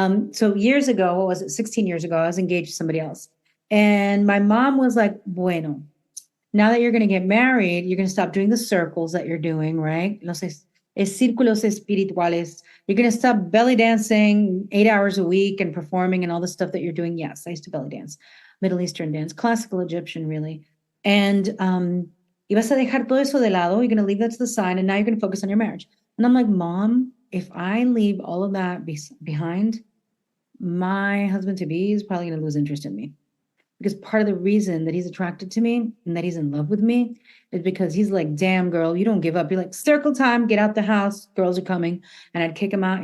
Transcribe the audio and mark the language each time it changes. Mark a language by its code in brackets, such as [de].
[en] So years ago, what was it, 16 years ago, I was engaged to somebody else. And my mom was like, bueno, now that you're going to get married, you're going to stop doing the circles that you're doing, right? [es] Círculos espirituales. [en] You're going to stop belly dancing 8 hours a week and performing and all the stuff that you're doing. Yes, I used to belly dance, Middle Eastern dance, classical Egyptian, really. [es] And y vas a dejar todo eso de lado. [en] You're going to leave that to the side, and now you're going to focus on your marriage. And I'm like, Mom, if I leave all of that behind, my husband-to-be is probably going to lose interest in me. Because part of the reason that he's attracted to me and that he's in love with me is because he's like, damn, girl, you don't give up. You're like, circle time, get out the house. Girls are coming. And I'd kick him out.